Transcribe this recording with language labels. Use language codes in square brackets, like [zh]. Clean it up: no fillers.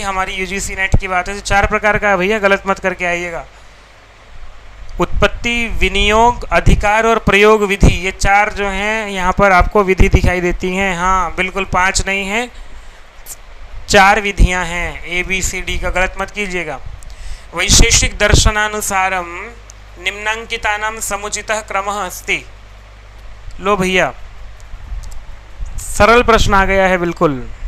[hi] हमारी UGC net की बात है। 4 प्रकार का है भैया, गलत मत करके आइएगा। उत्पत्ति, विनियोग, अधिकार और प्रयोग विधि, ये 4 जो हैं यहाँ पर आपको विधि दिखाई देती हैं। हाँ बिल्कुल, 5 नहीं है, 4 विधियाँ हैं। ABCD का गलत मत कीजिएगा। [sa] वैशेषिक दर्शनानुसारम निम्नांकितानां समुचितः क्रमः अस्ति। [hi] लो भैया, सरल प्रश्न आ गया है बिल्कुल।